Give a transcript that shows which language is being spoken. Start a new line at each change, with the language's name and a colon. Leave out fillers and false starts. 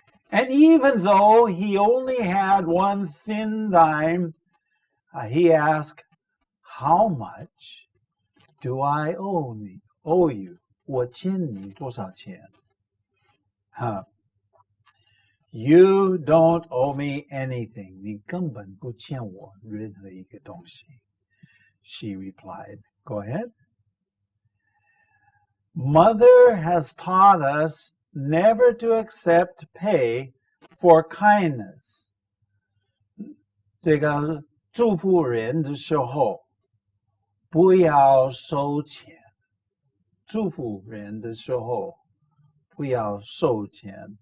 English: And even though he only had one thin dime, he asked, "How much do I owe you?
Chinese: 我欠你多少钱?"
English: You don't owe me anything.
Chinese: 你根本不欠我任何一个东西.
English: She replied. Go ahead. Mother has taught us never to accept pay for kindness.
Chinese: 这个祝福人的时候，不要收钱。祝福人的时候，不要收钱。